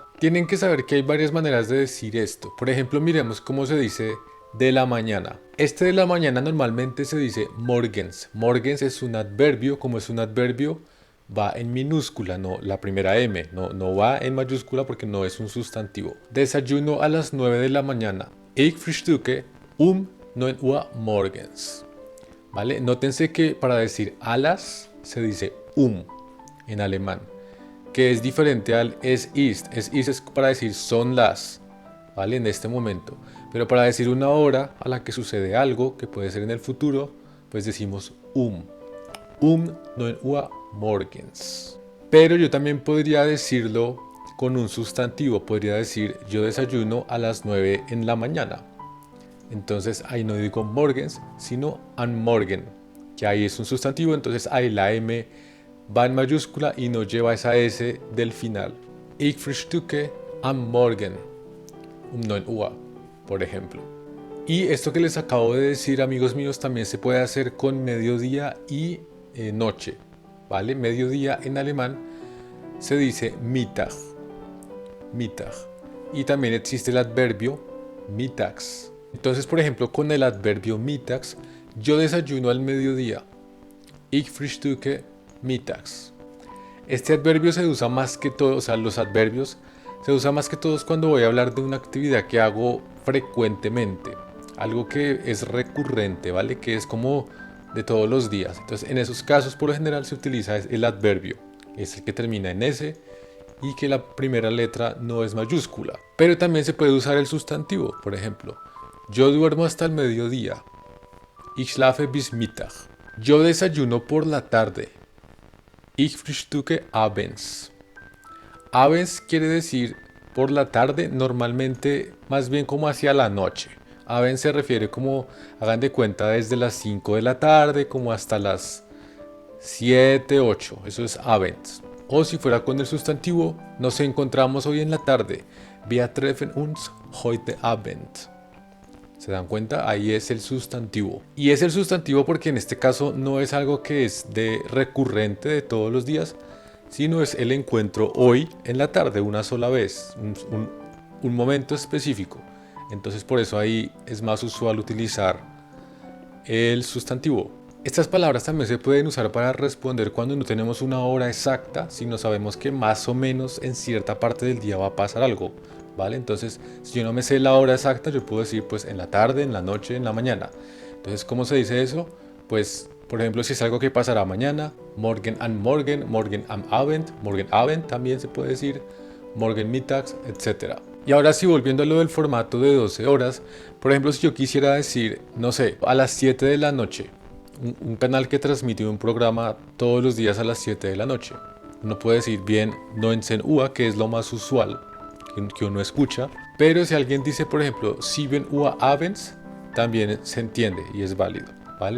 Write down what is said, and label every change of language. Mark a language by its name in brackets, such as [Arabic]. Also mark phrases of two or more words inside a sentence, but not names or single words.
[Spanish] Tienen que saber que hay varias maneras de decir esto. Por ejemplo, miremos cómo se dice de la mañana. Este de la mañana normalmente se dice morgens. Morgens es un adverbio. Como es un adverbio, va en minúscula, no la primera M, no va en mayúscula porque no es un sustantivo. Desayuno a las 9 de la mañana. [German] Ich frühstücke 9 Uhr morgens. [Spanish] ¿Vale? Nótense que para decir a las se dice en alemán, que es diferente al [German] es ist. Es ist [Spanish] es para decir son las, ¿vale? En este momento. Pero para decir una hora a la que sucede algo, que puede ser en el futuro, pues decimos 9 [German] Uhr morgens. [Spanish] Pero yo también podría decirlo con un sustantivo. Podría decir yo desayuno a las 9 en la mañana. Entonces ahí no digo morgens, sino [German] am Morgen, [Spanish] que ahí es un sustantivo. Entonces ahí la M va en mayúscula y no lleva esa S del final. [German] Ich frühstücke am Morgen 9 Uhr, [Spanish] por ejemplo. Y esto que les acabo de decir, amigos míos, también se puede hacer con mediodía y noche, ¿vale? Mediodía en alemán se dice Mittag. Y también existe el adverbio mittags. Entonces, por ejemplo, con el adverbio mittags, yo desayuno al mediodía. [German] Ich frühstücke mittags. [Spanish] Este adverbio se usa más que todo, o sea, los adverbios se usa más que todos cuando voy a hablar de una actividad que hago frecuentemente. Algo que es recurrente, ¿vale? Que es como de todos los días. Entonces, en esos casos, por lo general, se utiliza el adverbio. Es el que termina en S y que la primera letra no es mayúscula. Pero también se puede usar el sustantivo. Por ejemplo, yo duermo hasta el mediodía. [German] Ich schlafe bis Mittag. [Spanish] Yo desayuno por la tarde. [German] Ich frühstücke abends. [Spanish] Abends quiere decir por la tarde, normalmente más bien como hacia la noche. Abends se refiere como, hagan de cuenta, desde las 5 de la tarde como hasta las 7, 8. Eso es abends. O si fuera con el sustantivo, nos encontramos hoy en la tarde. [German] Wir treffen uns heute Abend. [Spanish] ¿Se dan cuenta? Ahí es el sustantivo. Y es el sustantivo porque en este caso no es algo que es de recurrente de todos los días, sino es el encuentro hoy en la tarde, una sola vez, un momento específico. Entonces por eso ahí es más usual utilizar el sustantivo. Estas palabras también se pueden usar para responder cuando no tenemos una hora exacta, sino sabemos que más o menos en cierta parte del día va a pasar algo, ¿vale? Entonces, si yo no me sé la hora exacta, yo puedo decir pues en la tarde, en la noche, en la mañana. Entonces, ¿cómo se dice eso? Pues, por ejemplo, si es algo que pasará mañana, [German] morgen am Morgen, morgen am Abend [Spanish] también se puede decir, [German] morgen mittags, [Spanish] etc. Y ahora sí, volviendo a lo del formato de 12 horas, por ejemplo, si yo quisiera decir, no sé, a las 7 de la noche, un canal que transmite un programa todos los días a las 7 de la noche. Uno puede decir bien 19 Uhr, que es lo más usual que uno escucha, pero si alguien dice, por ejemplo, 7 [German] Uhr abends, [Spanish] también se entiende y es válido, ¿vale?